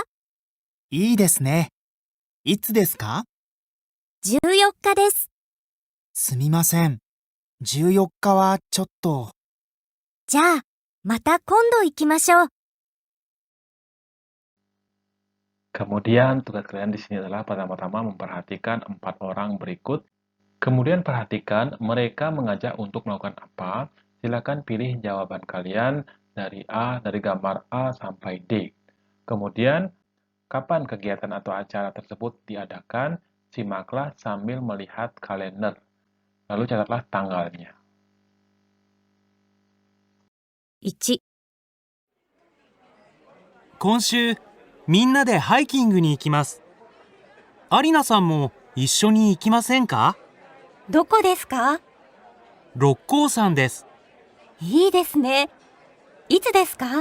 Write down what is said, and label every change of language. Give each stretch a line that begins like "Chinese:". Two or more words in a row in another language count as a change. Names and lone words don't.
Japanese: いいですね。いつですか？ 14日です。すみません。14日はちょっと。じゃあ、また今度行きましょう。
Indonesian: Kemudian tugas kalian di sini adalah pertama-tama memperhatikan 4 orang berikut. Kemudian perhatikan mereka mengajak untuk melakukan apa. Silakan pilih jawaban kalian dari gambar A sampai D. Kemudian, kapan kegiatan atau acara tersebut diadakan? Simaklah sambil melihat kalender. Lalu catatlah tanggalnya.
Japanese: 1、今週、みんなでハイキングに行きます。アリナさんも一緒に行きませんか？どこですか？六甲山です。いいですね。いつですか？